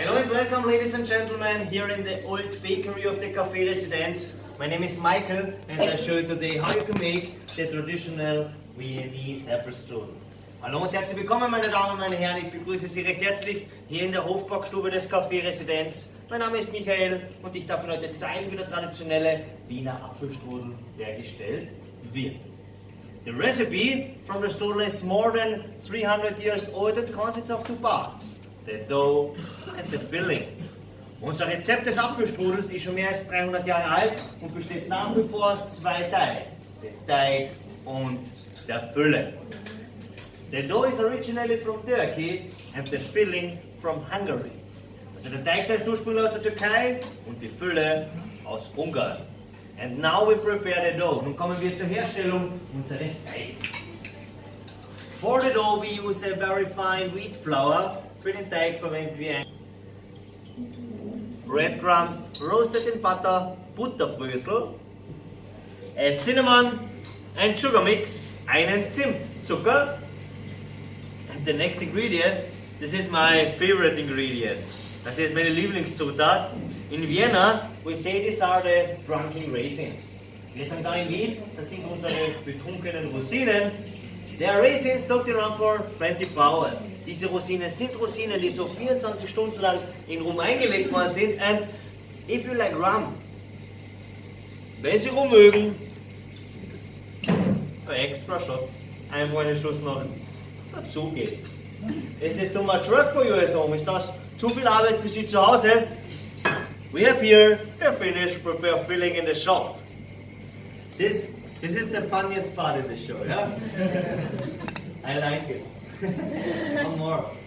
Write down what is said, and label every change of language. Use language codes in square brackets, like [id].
[en] welcome ladies and gentlemen here in the old bakery of the Café Residence. My name is Michael and I'll show you today how you can make the traditional Viennese apple strudel. [de] Hallo und herzlich willkommen meine Damen und meine Herren, ich begrüße Sie recht herzlich hier in der Hofbackstube des Café Residence. Mein Name ist Michael und ich darf Ihnen heute zeigen, wie der traditionelle Wiener Apfelstrudel hergestellt wird. [en] The recipe from the strudel is more than 300 years old and consists of two parts, the dough and the filling. [de] Unser Rezept des Apfelstrudels ist schon mehr als 300 Jahre alt und besteht nach wie vor aus zwei Teilen, der Teig und der Fülle. [en] The dough is originally from Turkey and the filling from Hungary. [de] Also der Teig ist ursprünglich aus der Türkei und die Fülle aus Ungarn. [en] And now we prepare the dough. [de] Nun kommen wir zur Herstellung unseres Teigs. [en] For the dough we use a very fine wheat flour. [de] Für den Teig verwenden wir [en] breadcrumbs, roasted in butter, Butterbrösel, a cinnamon and sugar mix, [de] einen Zimtzucker. [en] And the next ingredient, this is my favorite ingredient. [de] Das ist meine Lieblingszutat. [en] In Vienna, we say these are the drunken raisins. [de] Wir sagen da in Wien, das sind unsere betrunkenen Rosinen. [en] They are raisins soaked around for 24 hours. [de] Diese Rosinen sind Rosinen, die so 24 Stunden lang in Rum eingelegt worden sind. [en] And if you like rum, [de] wenn Sie Rum mögen, ein extra Shot, einfach einen Schuss noch dazugeben. [en] Is this too much work for you at home? [de] Ist das zu viel Arbeit für Sie zu Hause? [en] We have here the finished prepared filling in the shop. This is the funniest part of the show, yeah? I like it. One more.